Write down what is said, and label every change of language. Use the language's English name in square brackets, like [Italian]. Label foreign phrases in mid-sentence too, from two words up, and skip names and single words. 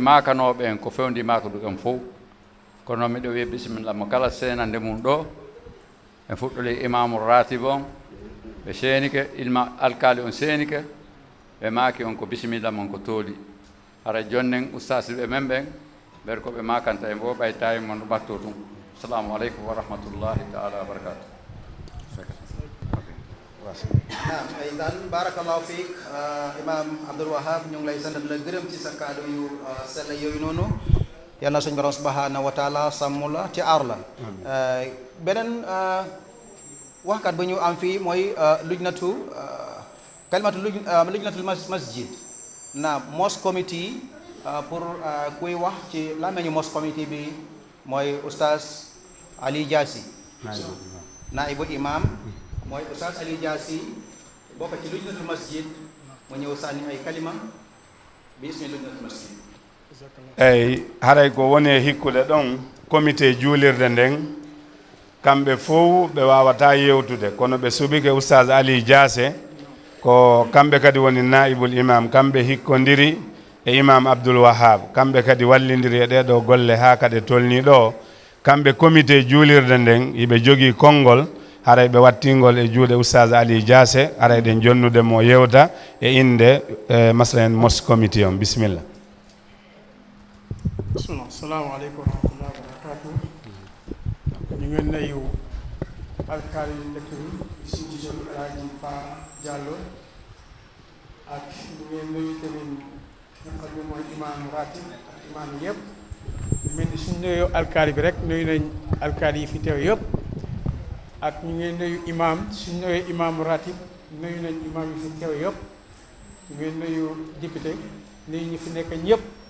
[Fula] makanoɓe en ko fewndi makaɗu en fof kono miɗo wiya bisimilla mo kala senande mum ɗo en fuɗɗoli imamu ratib on ɓe seenike ilma alkali on seenike ɓe maaki on ko bisimilla mon ko tooli hara jonnen ustasiɓe men ɓen ɓer ko ɓe makanta en fof ɓaytawi mon ɓatto ɗum [Arabic] السلام عليكم ورحمة الله تعالى وبركاته [Wolof] naam ay daal [Arabic] بارك الله فيك [Wolof] imam Abdoul Wahab ñu ngi lay sant la gërëm ci sa kàddu yu sell yooyu noonu yal na suñu borom [Arabic] سبحانه وتعالى [Wolof] sàmm la ci aar la beneen waxkat bu ñu am fii mooy [Arabic] لجنة كلمة لجنة المسجد [Wolof] naam [English] mosque committee [Wolof] pour kuy wax ci làmmiñu [English] mosque committee [Wolof] bi mooy oustaz Ali Diassi naibu imam mooy oustaz Ali Diassi bokk ci [Arabic] لجنة المسجد [Wolof] mu ñëw sànni ay kalima [Arabic] باسم لجنة المسجد [Fula] eyyi haray ko woni e hikkude ɗon comité juulirde nden kamɓe fof ɓe wawata yewtude kono ɓe suɓike oustaz Ali Diasse ko kamɓe kadi woni [Arabic] نائب الإمام [Fula] kamɓe hikkodiri e imam Abdoul Wahab kamɓe kadi wallidiri e ɗeɗo golle ha kadi tolni ɗo kamɓe comité juulirde nden yiɓe jogui konngol haray ɓe wattingol e juuɗe oustaz Ali Diasse haray ɗen jonnude mo yewta e inde maslen mosque comité on bisimilla [Arabic] بسم الله السلام عليكم ورحمة الله وبركاته [Wolof] ñu ngi nuyu alkaali dëkk bi Sinthiou Sori Alaaji Pa Diallo ak ñu ngi nuyu tamit nga xam ne mooy imam ratib ak imam yëpp mel ni suñu nuyu alkaali bi rek nuyu nañ alkaali yi fi teew yëpp ak ñu ngi nuyu imam suñu nuyu imam ratib nuyu nañ imam yi fi teew yëpp ñu ngi nuyu député nuyu ñu fi nekk ñëpp